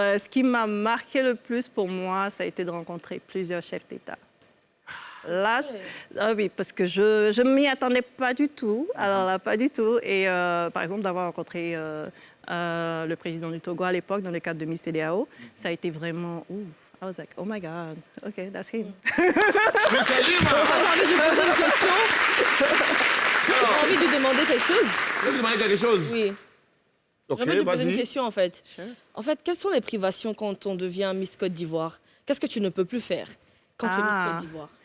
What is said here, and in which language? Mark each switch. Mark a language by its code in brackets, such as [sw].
[fr] Ce qui m'a marqué le plus pour moi, ça a été de rencontrer plusieurs chefs d'État. Là, oui, parce que je ne m'y attendais pas du tout. Alors là, pas du tout. Et par exemple, d'avoir rencontré le président du Togo à l'époque dans le cadre de Miss TDAO, ça a été vraiment... Ouf. [en] I was like, oh my God, OK, that's him. [fr] J'ai envie de poser une question. J'ai envie de demander quelque chose. Tu veux demander quelque chose? Oui. OK, J'ai envie de poser une vas-y. question, en fait. [en] Sure. [fr] En fait, quelles sont les privations quand on devient Miss Côte d'Ivoire? Qu'est-ce que tu ne peux plus faire quand tu es Miss Côte d'Ivoire?